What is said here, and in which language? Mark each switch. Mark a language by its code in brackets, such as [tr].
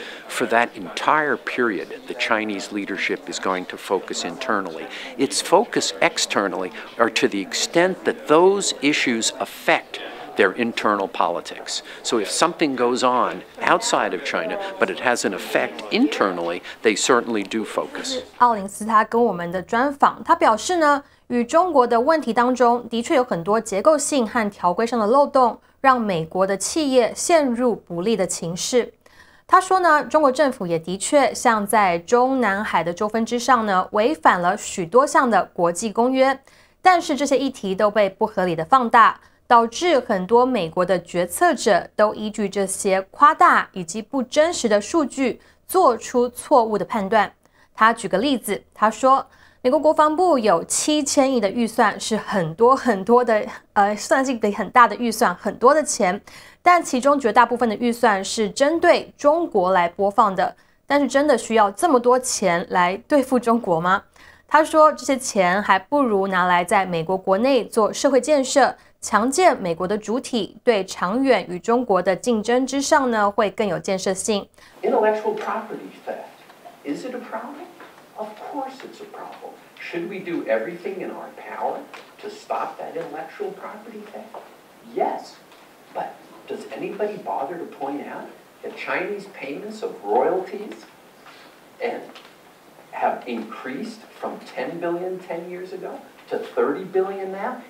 [en] For that entire period, the Chinese leadership is going to focus internally. Its focus externally are to the extent that those issues affect their internal politics. So if something goes on outside of China, but it has an effect internally, they certainly do focus. [zh] 奥林斯他跟我们的专访，他表示呢，与中国的问题当中，的确有很多结构性和条规上的漏洞，让美国的企业陷入不利的情势。他说呢，中国政府也的确像在中南海的纠纷之上呢，违反了许多项的国际公约，但是这些议题都被不合理的放大，导致很多美国的决策者都依据这些夸大以及不真实的数据做出错误的判断。他举个例子，他说，美国国防部有7000亿的预算，是很多的，算是一笔很大的预算，很多的钱。但其中绝大部分的预算是针对中国来播放的，但是真的需要这么多钱来对付中国吗？他说，这些钱还不如拿来在美国国内做社会建设，强健美国的主体，对长远与中国的竞争之上呢，会更有建设性。 [en] Intellectual property theft, is it a problem? Of course it's a problem. Should we do everything in our power to stop that intellectual property theft? Yes. But does anybody bother to point out that Chinese payments of royalties and have increased from 10 billion 10 years ago to 30 billion now?